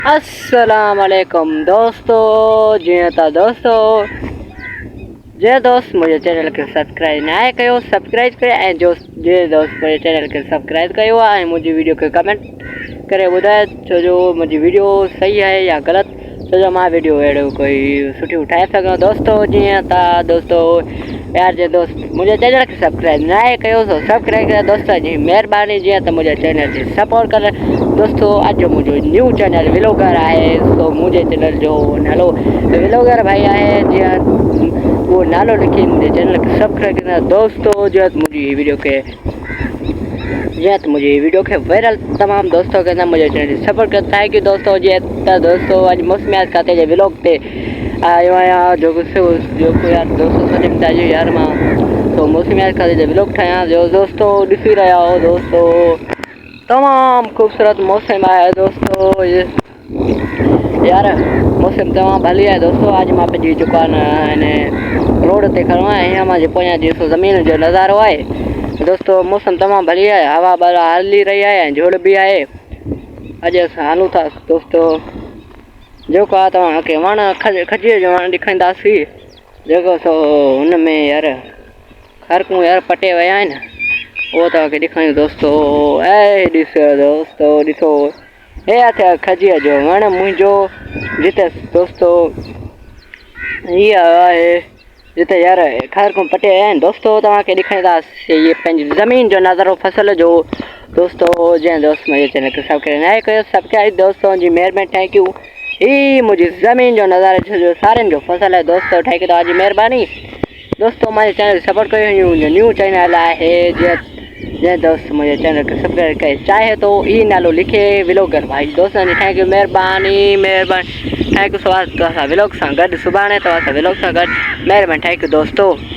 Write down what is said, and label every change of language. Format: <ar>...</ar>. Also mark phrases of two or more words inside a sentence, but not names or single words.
<ar>السلام عليكم दोस्तों।</ar> <sd>जी था दोस्तों, जे दोस्त मुझे चैनल के सब्सक्राइब ना कयो सब्सक्राइब करे ऐं जे दोस्त मुझे चैनल के सब्सक्राइब कयो आहे ऐं मुंहिंजी वीडियो खे कमेंट करे ॿुधाए छो जो मुंहिंजी वीडियो सही है या ग़लति, छो जो मां वीडियो अहिड़ो कोई सुठी ठाहे सघां दोस्तों। जीअं त दोस्तों यार जे दोस्त मुझे चैनल के सब्सक्राइब ना कयो तो सब्सक्राइब करे दोस्तों जी मेहरबानी। जीअं त मुझे चैनल खे सपोर्ट करे दोस्तों। अॼु मुझे</sd> <en>new channel vlogger</en> <sd>है, तो मुझे चैनल जो नालो व्लॉगर भाई है। जीअं वो नालो लिखी मुझे चैनल के सब्सक्राइब करना दोस्तों। जो मुझी वीडियो के मुझे वीडियो के वायरल तमाम दोस्तों के मुझे चैनल</sd> <hi>सपोर्ट करता है</hi> <sd>कि दोस्तों जी दोस्तों आज मौसमियात खाते जे व्लॉग पे आयो आहियां जो यार दोस्तों सॼे जो यार मां तो मौसमियात खाते जे व्लॉग ठाहियां जो दोस्तों ॾिसी रहा हो दोस्तों।</sd> <hi>तमाम खूबसूरत मौसम है</hi> <sd>दोस्तों, यार मौसम तमाम भली है दोस्तों। आज मां पंहिंजी दुकान रोड ते खड़ो आहियां, हीअं मां पोयां ॾिसो ज़मीन जो नज़ारो है दोस्तों। मौसम तमाम भली है, हवा बवा हली रही है, झुड़ भी है। अॼु असां हलूं था दोस्तों, जेको आहे तव्हांखे वण खजीअ जो वण ॾेखारींदासीं जेको सो हुन में यार ख़रकूं यार पटे विया आहिनि, वो तव्हांखे ॾेखारियूं दोस्तों। ऐं ॾिसो दोस्तों ॾिसो हे अथव खजीअ जो वण मुंहिंजो, जिते दोस्तों हीअ आहे जिते यार ख़रकूं पटे विया आहिनि दोस्तों। तव्हांखे ॾेखारींदासीं ये पंहिंजी ज़मीन जो नज़ारो फसल जो दोस्तों। जंहिं दोस्त मुंहिंजे चैनल खे सब्सक्राइब न कयो सब्सक्राइब दोस्तों जी मेहरबानी</sd> <en>thank you.</en> <sd>ही मुझे ज़मीन जो नज़ारा जो सारे जो फसल है दोस्तों,</sd> <en>thank you</en> <sd>तव्हांजी मेहरबानी दोस्तों। मुझे चैनल सपोर्ट कयो,</sd> <en>new channel</en> <sd>है जंहिं दोस्त मुझे चैनल के सब्सक्राइब करे चाहे तो ई नालो लिखे व्लॉगर भाई दोस्तों जी</sd> <en>thank you</en> <sd>मेहरबानी मेहरबानी</sd> <en>thank you.</en> <sd>सो व्लॉग सां गॾु सुभाणे तव्हां सां व्लॉग सां गॾु मेहरबानी</sd> <en>thank you</en> <sd>दोस्तों।</sd>